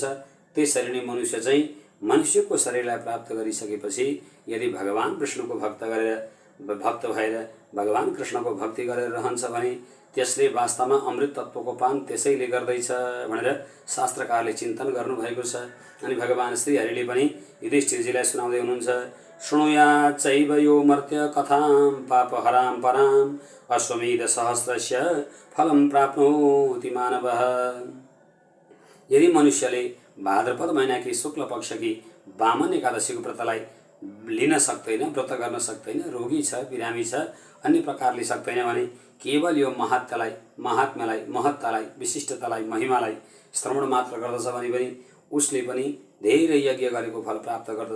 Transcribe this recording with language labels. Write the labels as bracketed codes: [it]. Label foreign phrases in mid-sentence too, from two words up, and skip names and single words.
[ne] त्यसरी नै मनुष्य चाहिँ मनुष्यको शरीरलाई प्राप्त गरिसकेपछि यदि भगवान विष्णुको भक्त भएर भगवान कृष्णको भक्ति गरेर रहन्छ भने त्यसले वास्तवमा अमृत तत्वको पान त्यसैले गर्दैछ भनेर शास्त्रकारले चिन्तन गर्नुभएको छ। अनि भगवान श्रीहरिले पनि युधिष्ठिरजीलाई सुनाउँदै हुनुहुन्छ, [sa] शृणुयात् चैव यो मर्त्य कथां पापहरां परां अश्वमेध सहस्रस्य फलं प्राप्नोति मानवः। [ne] यदि मनुष्यले भाद्रपद महिनाकी शुक्ल पक्षकी वामन एकादशीको व्रतलाई लिन सक्दैन, व्रत गर्न सक्दैन, रोगी छ, बिरामी छ, अन्य प्रकारले सक्दैन भने केवल यो महात्म्यलाई, महत्तालाई, विशिष्टतालाई, महिमालाई श्रवण मात्र गर्दछ भने पनि उसले पनि धेरै यज्ञ गरेको फल प्राप्त गर्दछ।